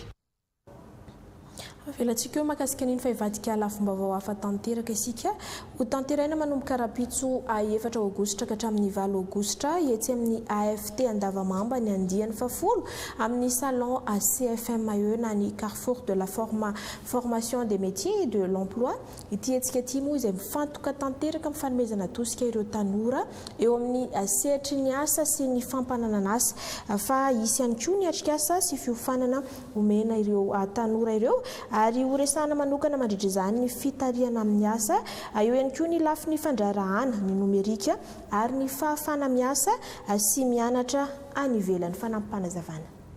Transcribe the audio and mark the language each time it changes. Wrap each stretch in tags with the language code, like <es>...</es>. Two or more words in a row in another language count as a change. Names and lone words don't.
<mg>Velantsika eo makasika niny fa ivadika lafim-baovao hafa tanteraka isika ho tanteraina manomboka rapitso 4 aogositra ka hatramin'ny 9 aogositra etsy amin'ny AFT Andavamamba ny andiany fafolo amin'ny salon CFMAE na ny</mg> <fr>Carrefour de la formation des métiers et de l'emploi</fr> <mg>ity etsika ity moa izay mifantoka tanteraka amin'ny fanomezana tosika ireo tanora eo amin'ny sehatry ny asa sy ny fampananana asa fa isy ihany koa ny atrikasa sy fiofanana omena ireo tanora ireo ary horesana manokana mandritra izany ny fitariana amin'ny asa eo ihany koa ny lafiny fandrarahana ny nomerika ary ny fahafana miasa sy mianatra any ivelan'ny fanampanazavana.</mg>